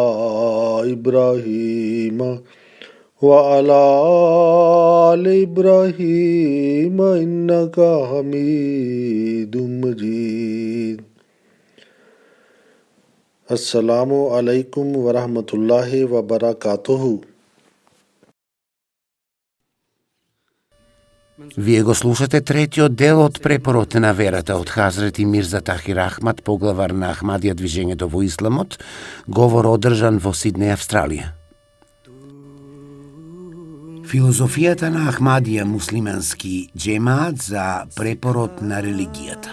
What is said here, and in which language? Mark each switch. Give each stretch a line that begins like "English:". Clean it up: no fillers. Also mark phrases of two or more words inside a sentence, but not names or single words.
Arabic: إبراهيم وعلى آل إبراهيم إنك حميد مجيد السلام عليكم ورحمة الله وبركاته.
Macedonian: Вие го слушате третиот дел од препорот на верата од Хазрети Мирза Тахир Ахмад, поглавар на Ахмадија движењето во Исламот, говор одржан во Сиднеј, Австралија. Филозофијата на Ахмадија муслимански џемаат за препорот на религијата.